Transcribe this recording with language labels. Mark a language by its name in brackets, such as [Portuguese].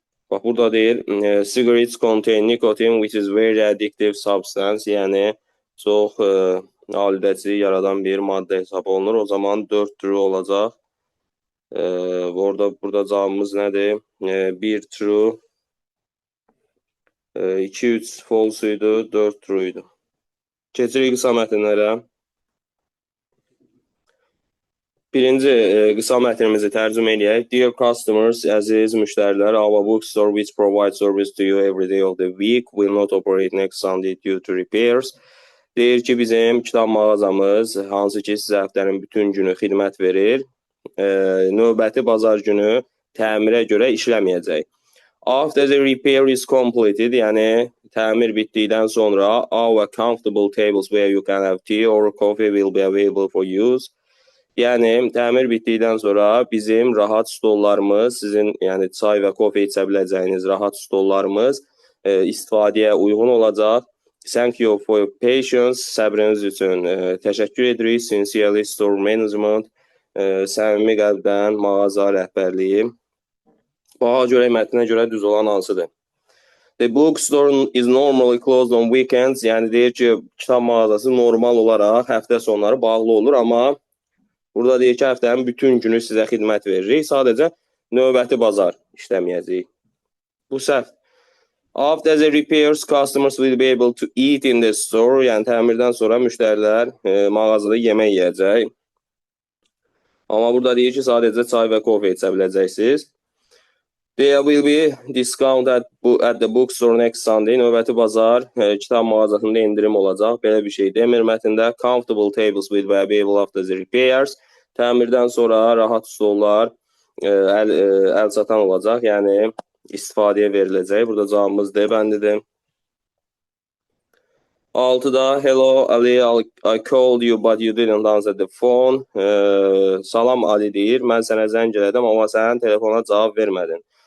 [Azerbaijani] Bax, burada deyir, [English] cigarettes contain nicotine, which is very addictive substance. [Azerbaijani] Yəni, çox alüdəçilik yaradan bir maddə hesab olunur. O zaman 4 true olacaq. Burada cavabımız nədir? 1 true, 2-3 false idi, 4 true idi. Keçirik qısa mətnlərə. Birinci qısa mətnimizi tərcümə eləyək. [English] Dear customers, [Azerbaijani] əziz müştərilər, [English] our bookstore which provides service to you every day of the week will not operate next Sunday due to repairs. [Azerbaijani] Deyir ki, bizim kitab mağazamız, hansı ki sizə həftənin bütün günü xidmət verir, növbəti bazar günü təmirə görə işləməyəcək. [English] After the repair is completed, [Azerbaijani] yəni təmir bitdikdən sonra, [English] our comfortable tables where you can have tea or coffee will be available for use. [Azerbaijani] Yəni, təmir bitdikdən sonra bizim rahat stollarımız, sizin yəni çay və kofe içə biləcəyiniz rahat stollarımız istifadəyə uyğun olacaq. [English] Thank you for your patience, [Azerbaijani] səbriniz üçün təşəkkür edirik. [English] Sincerely Store Management, [Azerbaijani] səmimi qəlbdən mağaza rəhbərliyi. Baxa görək mətnə görə düz olan hansıdır? [English] The bookstore is normally closed on weekends. [Azerbaijani] Yəni, deyir ki, kitab mağazası normal olaraq həftə sonları bağlı olur, amma burada deyir ki, həftənin bütün günü sizə xidmət veririk. Sadəcə növbəti bazar işləməyəcəyik. Bu səhv. [English] After the repairs, customers will be able to eat in the store. [Azerbaijani] Yəni, təmirdən sonra müştərilər mağazada yemək yiyəcək. Amma burada deyir ki, sadəcə çay və kofe içə biləcəksiniz. [English] There will be discount at the bookstore next Sunday. [Azerbaijani] Növbəti bazar kitab mağazasında indirim olacaq. Belə bir şey demir mətndə. [English] Comfortable tables will be available after the repairs. [Azerbaijani] Təmirdən sonra rahat stollar əl çatan olacaq. Yəni istifadəyə veriləcək. Burada cavabımız D bəndidir. [English] 6-da Hello Ali, I called you but you didn't answer the phone. [Azerbaijani] Salam Ali deyir. Mən sənə zəng elədim, amma sən telefona cavab vermədin.